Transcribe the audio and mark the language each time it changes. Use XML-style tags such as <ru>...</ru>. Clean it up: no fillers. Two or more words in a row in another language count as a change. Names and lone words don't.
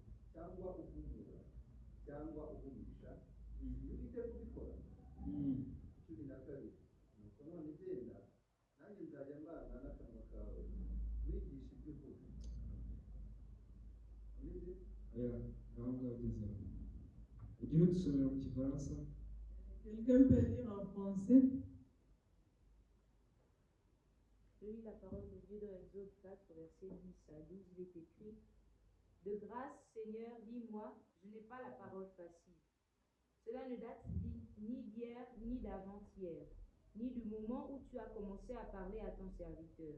<rw>cyangwa uvugura cyangwa uvugisha iyo ufite kubikora. 12 nuko none genda nanjye nzajya mbana n'akanwa kawe wigisha ibyo uvuga. Ubizi? Ntabwo yagezeho. Ugira udusomero mu Gifaransa?</rw> <fr>Quelqu'un peut lire en français? Je lis la parole de Dieu dans Exode 4, versets 10 à 12. Il est écrit: De grâce, Seigneur, dis-moi, je n'ai pas la parole facile. Cela ne date ni d'hier, ni d'avant-hier, ni du moment où tu as commencé à parler à ton serviteur.</fr>